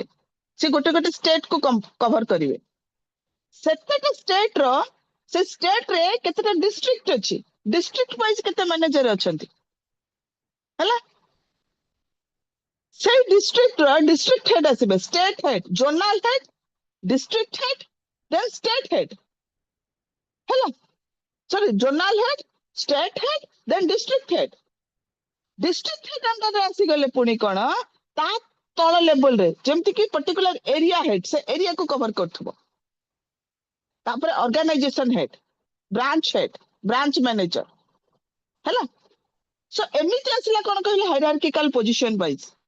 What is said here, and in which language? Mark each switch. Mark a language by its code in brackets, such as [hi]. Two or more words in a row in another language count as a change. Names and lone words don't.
[or] ସେ ଗୋଟେ ଗୋଟେ ଷ୍ଟେଟ କୁ କଭର କରିବେ। ସେତେଟା ଷ୍ଟେଟ ର ସେ ଷ୍ଟେଟ ରେ କେତେଟା ଡିଷ୍ଟ୍ରିକ୍ଟ ଅଛି, [en] district wise [or] କେତେ ମ୍ୟାନେଜର ଅଛନ୍ତି ହେଲା। ସେଇ ଡିଷ୍ଟ୍ରିକ୍ଟ ର [en] district head [or] ଆସିବେ, [en] state head, zonal head, district head, then state head. Hello. Sorry, zonal head, state head, then district head. District head under [or] ଆସିଗଲେ ପୁଣି କଣ ତା ତଳ ଲେବଲ ରେ ଯେମିତି କି [en] particular area head, [or] ସେ ଏରିଆ କୁ କଭର କରୁଥିବ। ତାପରେ [en] organisation head, branch head, branch manager [or] ହେଲା। ସୋ ଏମିତି ଆସିଲା କଣ କହିଲେ [en] hierarchical position wise.